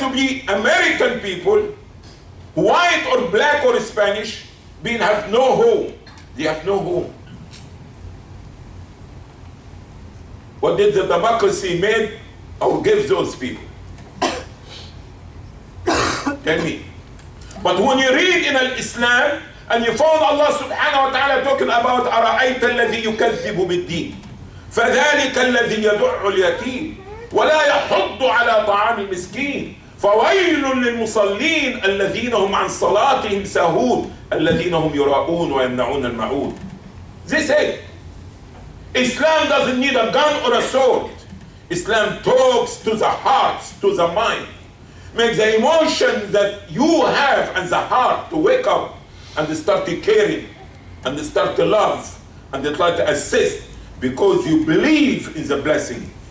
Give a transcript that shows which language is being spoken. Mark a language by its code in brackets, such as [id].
[en] to be American people, white or black or Spanish, have no home. They have no home. What did the democracy make or give those people? Tell me. But when you read in Islam and you find Allah subhanahu wa ta'ala talking about [ar] أَرَأَيْتَ الَّذِي يُكَذِّبُ بِالدِّينِ فَذَلِكَ الَّذِي يَدُعُّ الْيَتِيمَ وَلَا يَحُضُّ عَلَى طَعَامِ الْمِسْكِينِ فَوَيْلٌ لِلْمُصَلِّينَ الَّذِينَ هُمْ عَنْ صَلَاتِهِمْ سَاهُونَ الَّذِينَ هُمْ يُرَاءُونَ وَيَمْنَعُونَ الْمَعُونَ. [en] They say Islam doesn't need a gun or a sword. Islam talks to the heart, to the mind. Make the emotion that you have and the heart to wake up and start to caring and start to love and to try to assist, because you believe in the blessing.